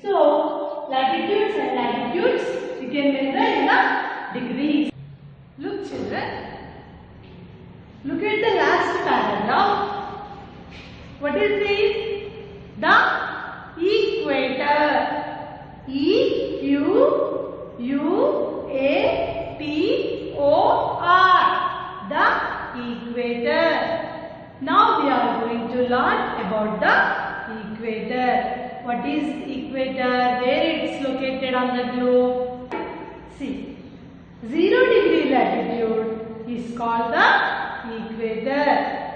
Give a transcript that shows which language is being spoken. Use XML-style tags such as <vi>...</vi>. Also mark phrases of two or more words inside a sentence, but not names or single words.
<en>So, latitudes and longitudes we can measure in the degrees. Look children, look at the last paragraph. What is this? The equator. E-Q-U-A-T-O-R. The equator. Now we are going to learn about the equator. What is equator? Where it is located on the globe? See, 0 degree latitude is called the equator.</en>